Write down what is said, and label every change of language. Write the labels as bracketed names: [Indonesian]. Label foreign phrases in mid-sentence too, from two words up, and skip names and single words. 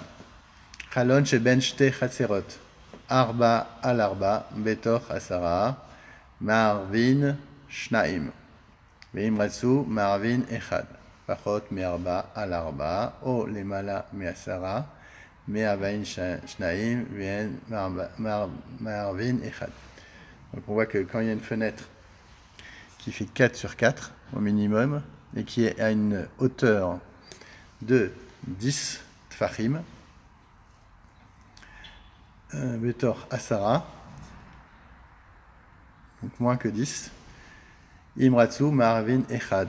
[Hebrew] חלון שבין שתי חצירות. ארבע על ארבע, בתוך עשרה, מערבין שנים. ואם רצו מערבין אחד. פחות מארבע על ארבע, או למעלה מעשרה, מערבין שנים, ואין מערבין אחד. [French] Donc on voit que quand il y a une fenêtre qui fait 4 sur 4 au minimum et qui est à une hauteur de 10 tfachim, [Hebrew] בתוך עשרה, [French] donc moins que 10, [Hebrew] אם רצו מערבין אחד.